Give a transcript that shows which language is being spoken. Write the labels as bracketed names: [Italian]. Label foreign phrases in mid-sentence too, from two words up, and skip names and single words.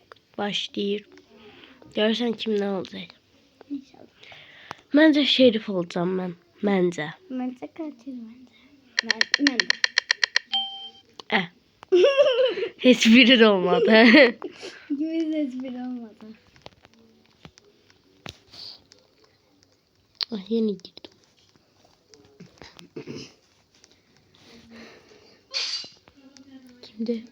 [Azerbaijani] başlayır. Görürsən kim nə olacaq? İnşallah. Məncə Şerif olacağım mən. Məncə. [Turkish] Bence katil bence. Ben de. Hiçbiri de olmadı. İkimiz de espri olmadı. Yeni girdim. Kimdi?